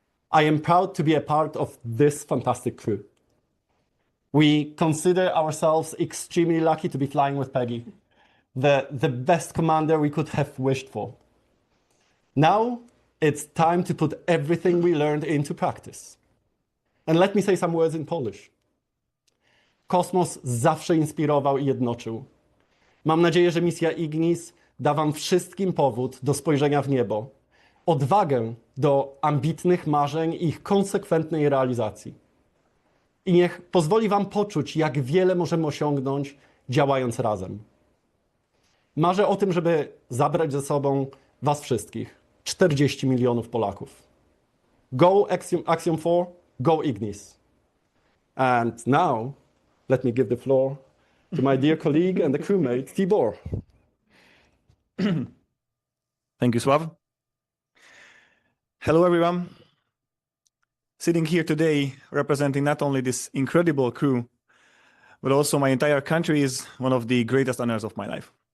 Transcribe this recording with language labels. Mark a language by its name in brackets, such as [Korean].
[English] I am proud to be a part of this fantastic crew. We consider ourselves extremely lucky to be flying with Peggy, the best commander we could have wished for. Now it's time to put everything we learned into practice. And let me say some words in Polish. [Polish] Kosmos zawsze inspirował i jednoczył. Mam nadzieję, że misja Ignis da wam wszystkim powód do spojrzenia w niebo, odwagę do ambitnych marzeń i ich konsekwentnej realizacji. I niech pozwoli wam poczuć, jak wiele możemy osiągnąć, działając razem. Marzę o tym, żeby zabrać ze sobą was wszystkich, 40 milionów Polaków. [English] Go Axiom 4, go Ignis. And now, let me give the floor to my dear colleague and the crewmate, Tibor. Thank you, Sław. Hello, everyone. Sitting here today representing not only this incredible crew, but also my entire country is one of the greatest honors of my life.